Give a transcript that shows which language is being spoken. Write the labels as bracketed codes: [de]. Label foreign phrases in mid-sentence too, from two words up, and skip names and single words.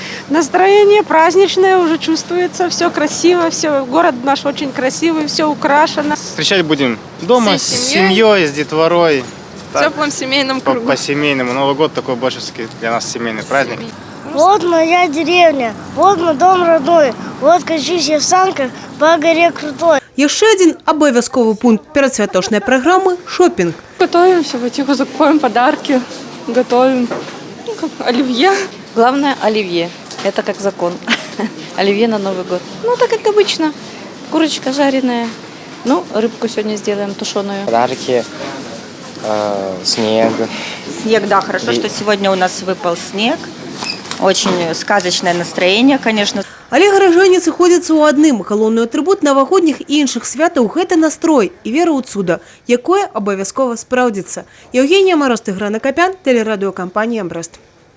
[ru] Настроение праздничное уже чувствуется, все красиво, все, город наш очень красивый, все украшено. Встречать будем дома с семьей, с детворой. В теплом семейном кругу. По-семейному. Новый год такой больше для нас семейный праздник. Вот моя деревня, вот мой дом родной, вот качусь я в санках по горе Крутой. [be] Яшчэ адзін абавязковы пункт перадсвяточнай праграмы – шопінг. [ru] Готовимся, потихоньку закупаем подарки, готовим оливье. Главное – оливье. Это как закон. Оливье на Новый год. Ну, так как обычно. Курочка жареная. Ну, рыбку сегодня сделаем тушеную. Подарки, снег. Снег, да, хорошо, что сегодня у нас выпал снег. Очень сказочное настроение, конечно. [be] Але гаражане сыходзяцца ў адным. Галоўны атрыбут навагодніх і іншых святаў – гэта настрой і вера ў цуда, якое абавязкова спраўдзіцца. [ru] Евгения Мороз, Тыгран Акопян, телерадиокомпания «Брест».